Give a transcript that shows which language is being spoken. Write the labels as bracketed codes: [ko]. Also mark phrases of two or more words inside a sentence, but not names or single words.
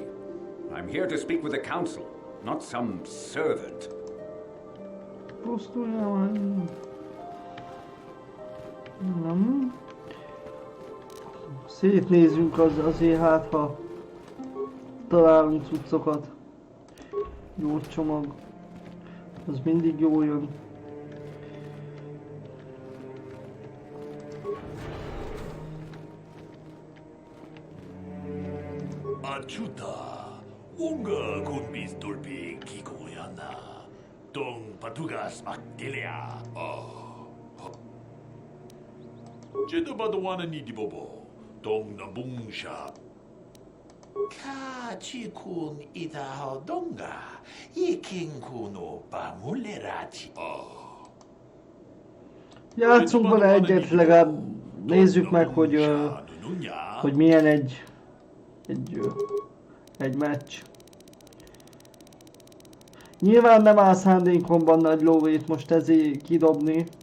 [en] I'm here to speak with the council, not some servant. [hu] Pusztuljál már. Nem. Szétnézzünk azért, hát ha találunk cuccokat. Jó csomag. Az mindig jó jön. Achuta, unga kumbis tulpi kikoyana, tong patugas makdelia. Jeda badawana ni dibobo, tong nabungsha. Ka chikun ita donga, ikin kuno pamulerati. Játszunk vele egyet, legalább nézzük meg, hogy milyen egy meccs. Nyilván nem áll szándékomban nagy lóvét most ezért kidobni.